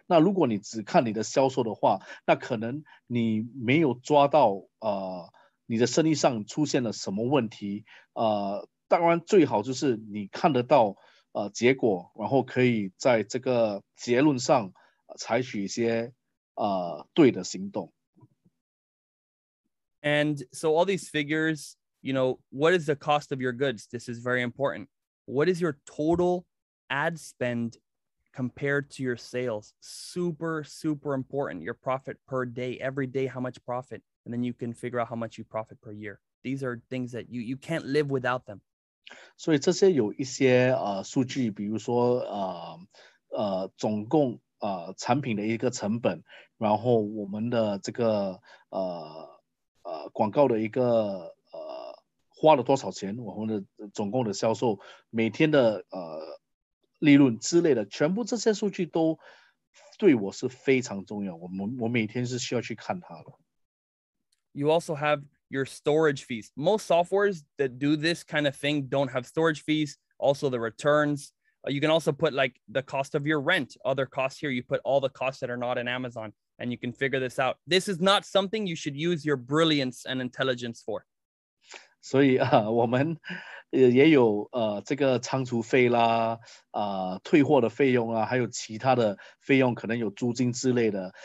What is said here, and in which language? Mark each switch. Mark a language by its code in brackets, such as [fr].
[zh] 那如果你只看你的销售的话，那可能你没有抓到你的生意上出现了什么问题。当然最好就是你看得到结果，然后可以在这个结论上采取一些对的行动。 [en] And so all these figures, what is the cost of your goods? This is very important. What is your total ad spend compared to your sales? Super, super important. Your profit per day, every day, how much profit? and then you can figure out how much you profit per year. These are things that you can't live without them. [zh] 所以这些有一些数据，比如说总共产品的一个成本，然后我们的这个广告的一个花了多少钱，我们的总共的销售，每天的利润之类的，全部这些数据都对我是非常重要。我每天是需要去看它的。 [en] You also have your storage fees. Most softwares that do this kind of thing don't have storage fees. Also the returns. You can also put like the cost of your rent, other costs here. You put all the costs that are not in Amazon, and you can figure this out. This is not something you should use your brilliance and intelligence for. [zh] 所以我们也有这个仓储费啦，退货的费用啊，还有其他的费用，可能有租金之类的。